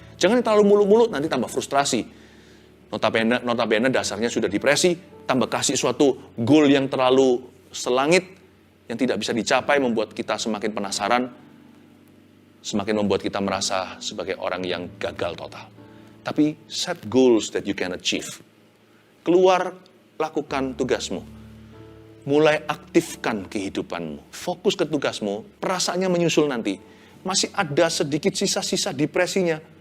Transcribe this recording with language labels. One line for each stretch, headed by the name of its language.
Indonesian: Jangan terlalu muluk-muluk, nanti tambah frustrasi. Notabene dasarnya sudah depresi, tambah kasih suatu goal yang terlalu selangit, yang tidak bisa dicapai, membuat kita semakin penasaran, semakin membuat kita merasa sebagai orang yang gagal total.
English: Tapi set goals that you can achieve.
Indonesian: Keluar, lakukan tugasmu. Mulai aktifkan kehidupanmu. Fokus ke tugasmu, perasaannya menyusul nanti. Masih ada sedikit sisa-sisa depresinya.